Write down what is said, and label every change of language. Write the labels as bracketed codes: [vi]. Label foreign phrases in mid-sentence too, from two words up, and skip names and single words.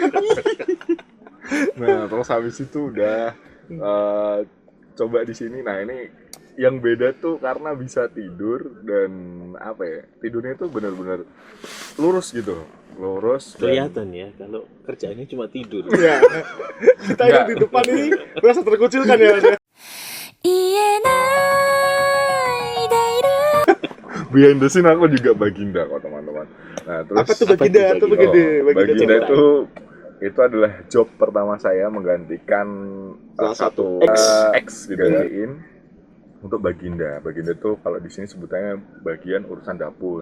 [id] Nah, terus habis itu udah coba di sini. Nah, ini yang beda tuh karena bisa tidur dan apa ya? Tidurnya tuh benar-benar lurus gitu. Lurus dan Kelihatan ya kalau kerjaannya cuma tidur. Ya. Kita yang di depan ini merasa terkucilkan ya, Mas. [ja] 言えないでいる [en] behind the scene [id] aku juga Baginda kok teman-teman. Nah, terus Apa tuh Baginda? Atau Baginda? Baginda coba. itu adalah job pertama saya menggantikan Salah satu satu X digantiin untuk Baginda. Baginda tuh kalau di sini sebutannya bagian urusan dapur